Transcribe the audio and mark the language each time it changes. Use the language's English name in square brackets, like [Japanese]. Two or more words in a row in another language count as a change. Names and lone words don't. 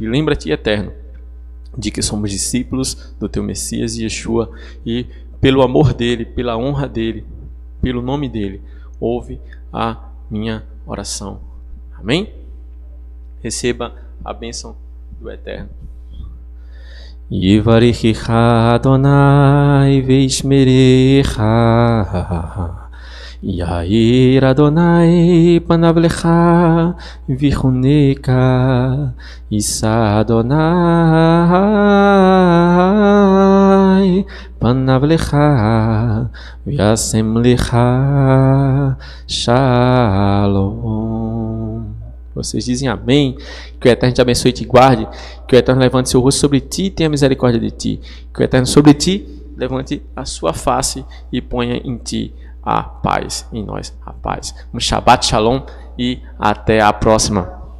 [Portuguese] Lembra-te, Eterno, de que somos discípulos do Teu Messias Yeshua e pelo amor dEle, pela honra dEle, pelo nome dEle, ouve a minha oração. Amém? Receba a bênção do Eterno. [Hebrew] יברכך ה' וישמרך, יאר ה' פניו לך ויחנך, ישא ה' פניו לך וישם לך שלום. [Portuguese] Vocês dizem amém. Que o Eterno te abençoe e te guarde. Que o Eterno levante seu rosto sobre ti e tenha misericórdia de ti. Que o Eterno sobre ti levante a sua face e ponha em ti a paz. Em nós a paz. Um [Hebrew] שבת שלום [Portuguese] e até a próxima.